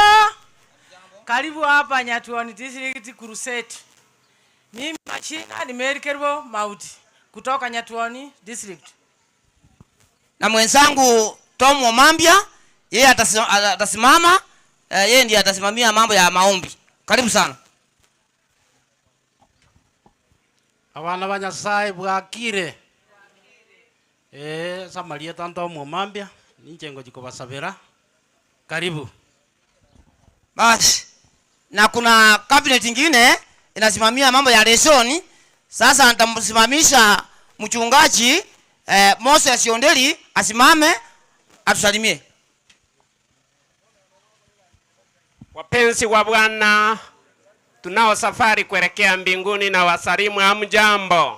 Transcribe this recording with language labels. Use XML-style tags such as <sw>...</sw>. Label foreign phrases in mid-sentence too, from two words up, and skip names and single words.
<sw>Karibu hapa Nyatuoni District Crusade. Mimi machina ni Mary Kerubo Maudi kutoka Nyatuoni District. Na mwenzangu Tom Omambia, yeye atasimama, yeye ndiye atasimamia mambo ya maombi. Karibu sana.</sw> <guz>Abana banyasai bwakire. Samaria tanto Omambia, ninjengo jikobasabira.</guz> <sw>Karibu. Basi. Na kuna cabinet nyingine inasimamia mambo ya lesoni. Sasa nitamsimamisha mchungaji Moses Yondeli asimame atusalimie. Wapenzi wa Bwana, tunao safari kuelekea mbinguni na wasalimu hamjambo.</sw>